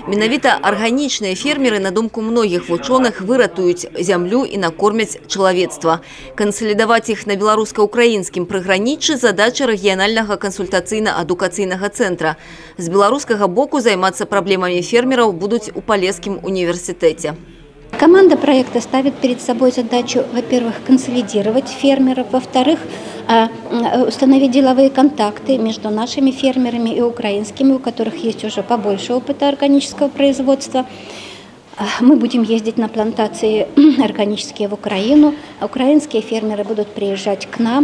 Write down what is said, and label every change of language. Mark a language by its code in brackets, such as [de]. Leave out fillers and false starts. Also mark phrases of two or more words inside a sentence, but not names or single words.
[be] Менавіта арганічныя фермеры, на думку многіх вучоных, выратуюць зямлю і накормяць чалавецтва. Кансалідаваць іх на беларуска-украінскім прыграніччы задача рэгіянальнага кансультацыйна-адукацыйнага цэнтра. З беларускага боку займацца праблемамі фермераў будуць у Полесскім універсітэце. [ru] Команда проекта ставит перед собой задачу, во-первых, консолидировать фермеров, во-вторых, установить деловые контакты между нашими фермерами и украинскими, у которых есть уже побольше опыта органического производства. Мы будем ездить на плантации органические в Украину, а украинские фермеры будут приезжать к нам.